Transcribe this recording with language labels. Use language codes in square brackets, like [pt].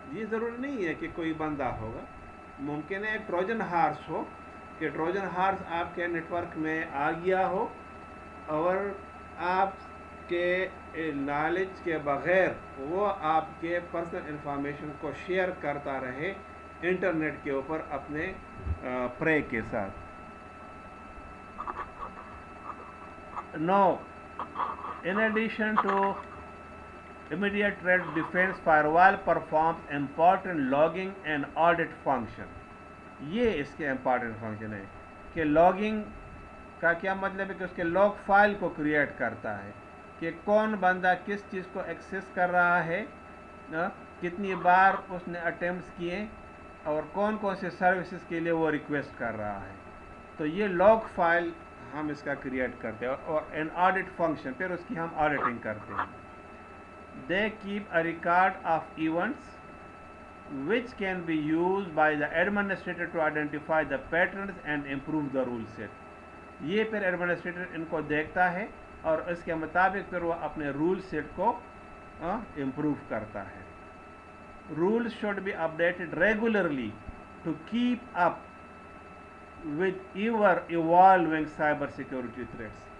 [ur] یہ ضروری نہیں ہے کہ کوئی بندہ ہوگا، ممکن ہے ایک ٹروجن ہارس ہو، کہ ٹروجن ہارس آپ کے نیٹ ورک میں آ گیا ہو اور آپ کے نالج کے بغیر وہ آپ کے پرسنل انفارمیشن کو شیئر کرتا رہے انٹرنیٹ کے اوپر اپنے پرے کے ساتھ. [en] Now in addition to immediate threat defense, firewall performs important logging and audit function. [ur] یہ اس کے امپورٹنٹ فنکشن ہے کہ لاگنگ کا کیا مطلب ہے کہ اس کے لاگ فائل کو کریٹ کرتا ہے کہ کون بندہ کس چیز کو ایکسیس کر رہا ہے، کتنی بار اس نے اٹیمپٹس کیے، اور کون کون سے سروسز کے لیے وہ ریکویسٹ کر رہا ہے. تو یہ لاگ فائل ہم اس کا کریٹ کرتے ہیں، اور ان آڈٹ فنکشن پھر اس کی ہم آڈیٹنگ کرتے ہیں. [en] They keep a record of events which can be used by the administrator to identify the patterns and improve the rule set. [ur] یہ پھر ایڈمنسٹریٹر ان کو دیکھتا ہے اور اس کے مطابق پھر وہ اپنے رول سیٹ کو امپروو کرتا ہے. [en] Rules should be updated regularly to keep up with ever evolving cyber security threats.